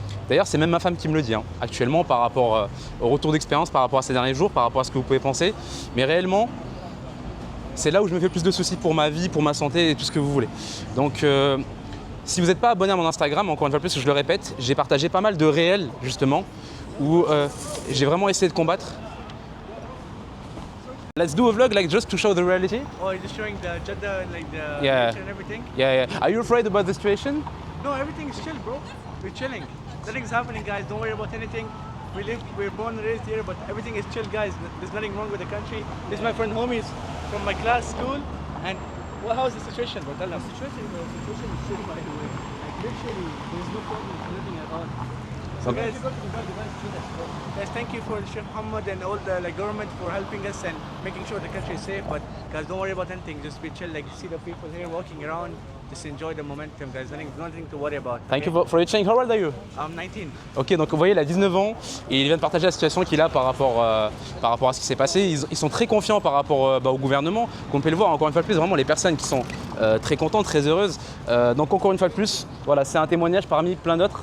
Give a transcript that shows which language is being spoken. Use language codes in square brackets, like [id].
[fr] D'ailleurs, c'est même ma femme qui me le dit actuellement par rapport au retour d'expérience, par rapport à ces derniers jours, par rapport à ce que vous pouvez penser. Mais réellement, c'est là où je me fais plus de soucis pour ma vie, pour ma santé et tout ce que vous voulez. Donc, si vous n'êtes pas abonné à mon Instagram, encore une fois plus, je le répète, j'ai partagé pas mal de réels justement où j'ai vraiment essayé de combattre. [en] Let's do a vlog just to show the reality. Oh, you're just showing the Jeddah and the Yeah. beach and everything? Yeah. Are you afraid about the situation? No, everything is chill, bro. We're chilling. Nothing's happening, guys. Don't worry about anything. We're born and raised here, but everything is chill, guys. There's nothing wrong with the country. This is my friend homies from my class, school. And how's the situation, bro? Tell them. The situation is chill, by the way. Like, literally, there's no problem with living at all. So guys, If you go to Dubai, Dubai is chill as well. guys, thank you for Sheikh Muhammad and all the government for helping us and making sure the country is safe. But guys, don't worry about anything. Just be chill. Like, see the people here walking around. Just enjoy the momentum, guys. Nothing to worry about. Thank you for your change. How old are you? I'm 19. [fr] Ok, donc vous voyez, il a 19 ans et il vient de partager la situation qu'il a par rapport à ce qui s'est passé. Ils sont très confiants par rapport au gouvernement. Comme vous pouvez le voir, encore une fois de plus, vraiment les personnes qui sont très contentes, très heureuses. Donc encore une fois de plus, voilà, c'est un témoignage parmi plein d'autres.